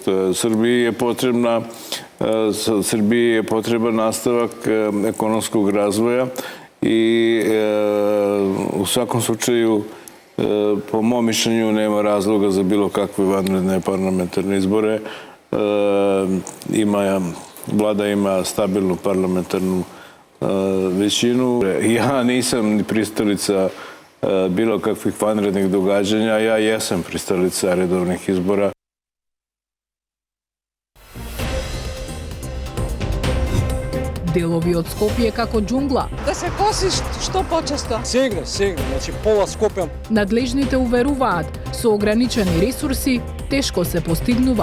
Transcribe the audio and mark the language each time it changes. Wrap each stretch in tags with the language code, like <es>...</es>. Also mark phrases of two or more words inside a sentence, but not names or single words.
<sr>Србија е потребен наставак економскog развоја и у сваком случају по мојом мишљењу нема разлога за било какви ванредни парламентарни избори. Влада има стабилну парламентарну веćину. Ја нисам ни присталица bilo kakvih vanrednih događanja, ja jesam pristalica redovnih izbora.</sr> <mk>Делови од Скопје како џунгла. Да се коси што почесто. Сегне, значи пола Скопје. Надлежните уверуваат, со ограничени ресурси тешко се постигнува.</mk>